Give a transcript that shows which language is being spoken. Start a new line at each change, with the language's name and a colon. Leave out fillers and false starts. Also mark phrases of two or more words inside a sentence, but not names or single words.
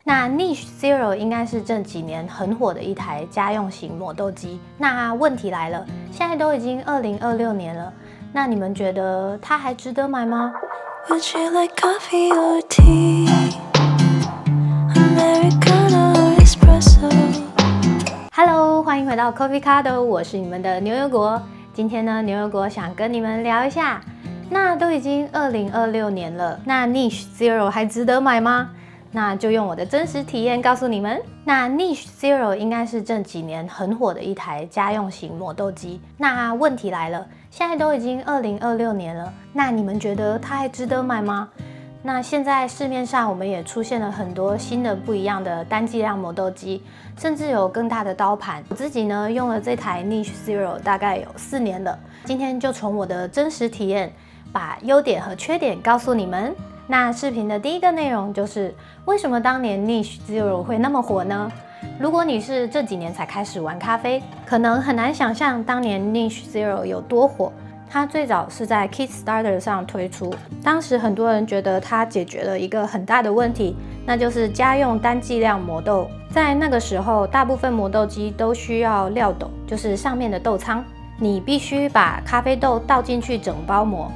Chinese: 那 Niche Zero 應該是這幾年很火的一台家用型磨豆機。那問題來了，現在都已經2026年了，那你們覺得它還值得買嗎？
English: Would you like coffee or tea? Americano or espresso?
Chinese: Hello， 歡迎回到 Coffee Cardo， 我是你們的牛油果。今天呢，牛油果想跟你們聊一下，那都已經2026年了，那 Niche Zero 還值得買嗎？那就用我的真實體驗告訴你們。那 Niche Zero 應該是這幾年很火的一台家用型磨豆機。那問題來了，現在都已經2026年了，那你們覺得它還值得買嗎？那現在市面上我們也出現了很多新的不一樣的單劑量磨豆機，甚至有更大的刀盤。我自己呢用了這台 Niche Zero 大概有4年了。今天就從我的真實體驗，把優點和缺點告訴你們。那視頻的第一個內容就是為什麼當年 Niche Zero 會那麼火呢？如果你是這幾年才開始玩咖啡，可能很難想象當年 Niche Zero 有多火。它最早是在 Kickstarter 上推出，當時很多人覺得它解決了一個很大的問題，那就是家用單劑量磨豆。在那個時候，大部分磨豆機都需要料斗，就是上面的豆倉，你必須把咖啡豆倒進去整包磨。